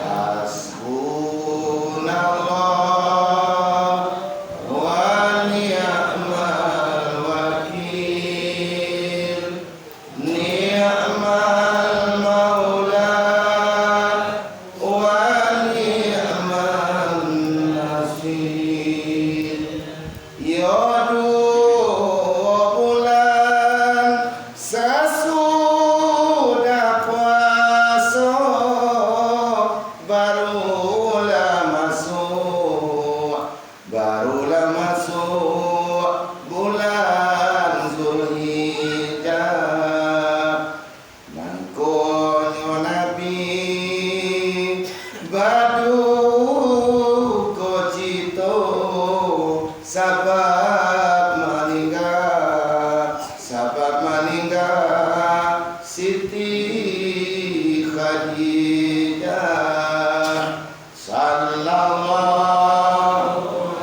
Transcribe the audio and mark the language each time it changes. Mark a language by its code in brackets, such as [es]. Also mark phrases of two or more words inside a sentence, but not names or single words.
[ar] Hasbunallah wa ni'mal wakil, ni'mal maula wa ni'mal nasir. [id] Ya dua bulan sesudah puasa, barulah masuk bulan Zulhijjah. [min] Nangkonyo Nabi badu kocito, sahabat meninggal Siti Khadijah. [ar] Sallallahu